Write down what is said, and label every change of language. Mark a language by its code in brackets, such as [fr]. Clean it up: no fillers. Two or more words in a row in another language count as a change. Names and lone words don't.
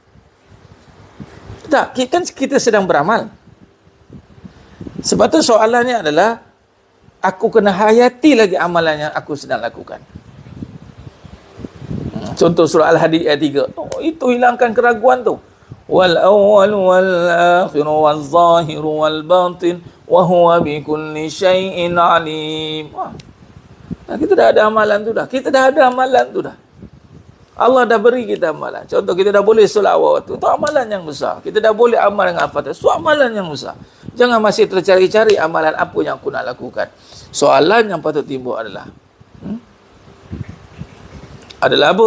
[ms] Tak, kan kita sedang beramal. Sebab tu soalannya adalah, aku kena hayati lagi amalan yang aku sedang lakukan. Contoh surah Al-Hadid ayat 3. Itu hilangkan keraguan tu. [ar] والأول والآخر والظاهر والباطن وهو بكل شيء عليم. [ms] Kita dah ada amalan tu dah. Allah dah beri kita amalan. Contoh, kita dah boleh solat awal waktu. Itu amalan yang besar. Kita dah boleh amal dengan Al-Fatihah. Itu amalan yang besar. Jangan masih tercari-cari amalan apa yang aku nak lakukan. Soalan yang patut timbul adalah apa?